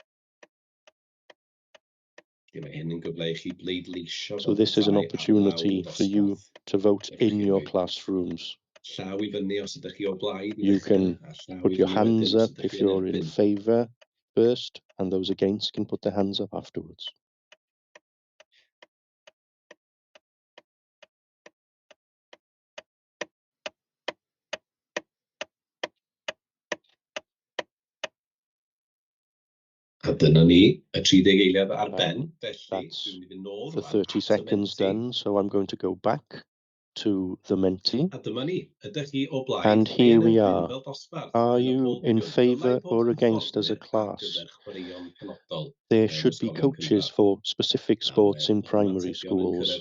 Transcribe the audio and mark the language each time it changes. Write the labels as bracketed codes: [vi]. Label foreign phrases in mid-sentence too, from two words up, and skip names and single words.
[en] So this is an opportunity for you to vote in your classrooms. You can put your hands up if you're in favour first, and those against can put their hands up afterwards. [cy] A dyna ni, y 30 eiliad ar ben. [en] That's the 30 seconds done, so I'm going to go back to the Menti. And here we are. Are you in favour or against as a class? There should be coaches for specific sports in primary schools.